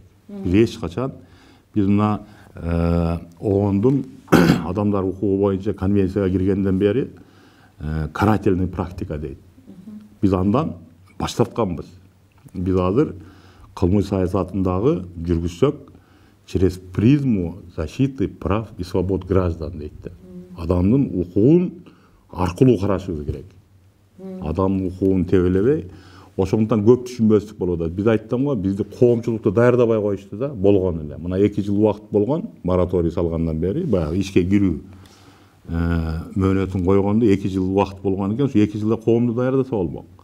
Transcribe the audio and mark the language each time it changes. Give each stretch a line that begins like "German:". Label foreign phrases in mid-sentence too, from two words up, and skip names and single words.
Kyrgyz: Биз эч качан мына оондун адамдар укугу боюнча конвенцияга киргенден бери
Russian: карательный практика
Kyrgyz: дейт. Биз андан баш тартканбыз. Биз азыр кылмыш саясатындагы жүргүзсөк
Russian: через призму защиты прав и свобод граждан
Kyrgyz: дейт. Адамдын укугун аркылуу карашыбыз керек. Адамдын укугун тебелебей, ошондуктан көп түшүнбөстүк болуп атат. Биз айттым го, бизди коомчулукту даярдабай коюшту да, болгон эле. Мына 2 жыл убакыт болгон, мораторий салгандан бери, баягы ишке кирүү мөөнөтүн койгондо 2 жыл убакыт болгон экен, ушу 2 жылда коомду даярдаса болмок.